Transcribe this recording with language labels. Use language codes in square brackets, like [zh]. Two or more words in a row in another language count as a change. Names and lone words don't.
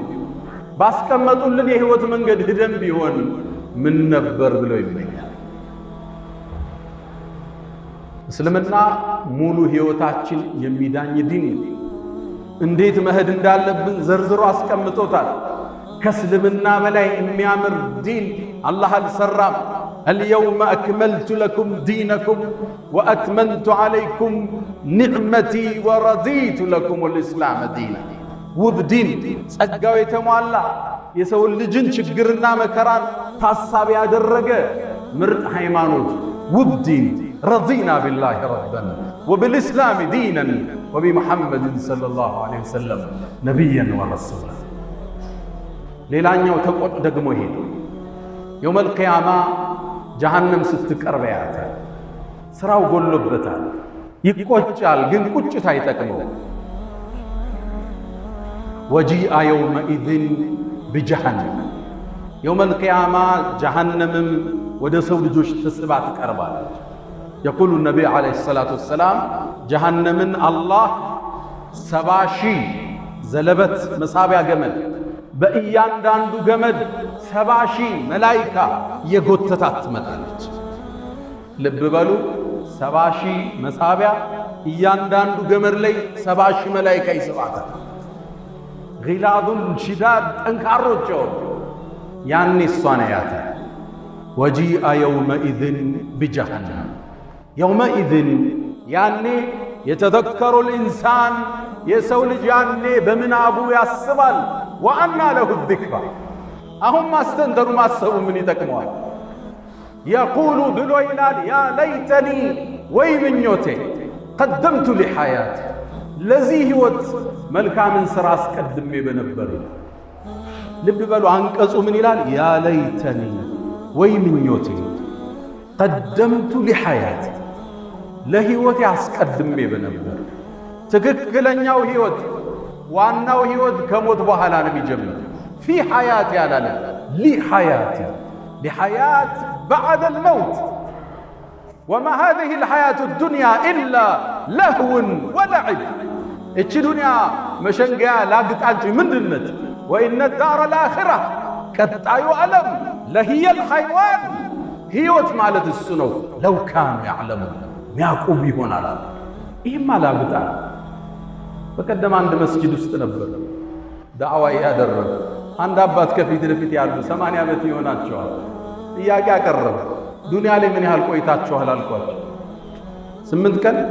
[am] ባስቀመጡልን የህይወት መንገድ ሂደን ቢሆን ምን ነበር ብለው ይመኛል። እስልምና ሙሉ ህይወታችን የሚዳኝ ዲን እንዴት መሄድ እንዳለብን ዘርዝሮ አስቀምጦታል። ከእስልምና በላይ የሚያምር ዲን አላህ አልሰራም። [ar] اليوم أكملت لكم دينكم وأتممت عليكم نعمتي ورضيت لكم الإسلام دينا وبدين [am] ጸጋው የተሟላ የሰው ልጅን ችግርና መከራን ታሳቢ ያደረገ ምርጥ ሃይማኖት ውብ ዲን [ar] رضينا بالله ربا وبالإسلام دينا وبمحمد صلى الله عليه وسلم نبيا ورسولا [am] ሌላኛው ተቆጥ ደግሞ ይሄ [ar] يوم القيامة جهنم [am] ስትቀርብ ያያታል። ስራው ጎሎበታል፣ ይቆጫል፣ ግን ቁጭት አይጠቅመው። [ar] وجيء يومئذ بجهنم يوم القيامة جهنم [am] ወደ ሰው ልጆች ተስባ ትቀርባለች። [ar] يقول النبي عليه الصلاة والسلام [am] جهنمን አላህ 70,000 ዘለበት መሳቢያ ገመድ በእያንዳንዱ ገመድ 70,000 መላኢካ የጎተታት ትመጣለች። ልብ በሉ 70,000 መሳቢያ እያንዳንዱ ገመድ ላይ 70,000 መላኢካ ይስባታል። [ar] غلاظ شداد [am] ጠንካሮች ያኔ እሷን ያያታል። [ar] وجيء يومئذ بجهنم يومئذ [am] ያኔ [ar] يتذكر الإنسان [am] የሰው ልጅ ያኔ በምናቡ ያስባል። [ar] وأنى له الذكرى أهم [am] ማስተንተሩ ማሰቡ ምን ይጠቅመዋል? يقول ብሎ ይላል [ar] يا ليتني [am] ወይ ምኞቴ [ar] قدمت لحياتي [am] ለዚህ ህይወት መልካምን ስራ አስቀድሜ በነበር። ልብ በሉ አንቀጹ ምን ይላል? [ar] يا ليتني [am] ወይ ምኞቴ [ar] قدمت لحياتي [am] ለህይወት አስቀድሜ በነበር። ትክክለኛው ህይወት ዋናው ህይወት ከሞት በኋላ ነው የሚጀምረው። [ar] في حياتي [am] ያላለ [ar] لحياتي لحياة بعد الموت وما هذه الحياة الدنيا إلا لهو ولعب. [am] እቺ ዱንያ መሸንገያ ላግጣንጂ ምንድነት? [ar] وإن الدار الآخرة [am] ቀጣዩ ዓለም [ar] لهي الحيوان [am] ህይወት ማለት እሱ ነው። [ar] لو كانوا يعلمون [am] ሚያቁም ይሆናል። ይህማ ላግጣ በቀደም አንድ መስጂድ ውስጥ ነበር ዳዕዋ ያደረገ አንድ አባት ከፊት ለፊት ያሉ 80 ዓመት ይሆናቸዋል። ጥያቄ አቀረበ። ዱንያ ላይ ምን ያህል ቆይታችኋል አልኳቸው። 8 ቀን